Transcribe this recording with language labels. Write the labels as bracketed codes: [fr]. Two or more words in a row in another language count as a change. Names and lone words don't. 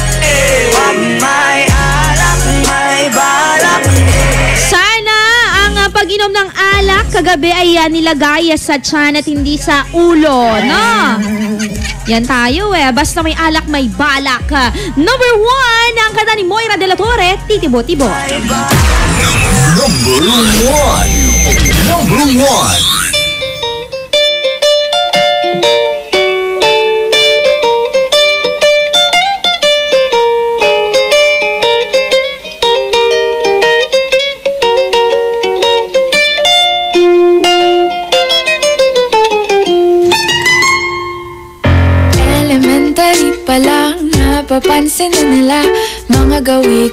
[tl] Wag may alak, may balak. Sana ang pag-inom ng alak kagabi ay nilagay sa tiyan at hindi sa ulo, no? Yan tayo basta may alak, may balak. Number 1, ang kanta ni Moira de la Torre, Titibo-Tibo. Number 1. Number 1. Napapansin na nila mga gawi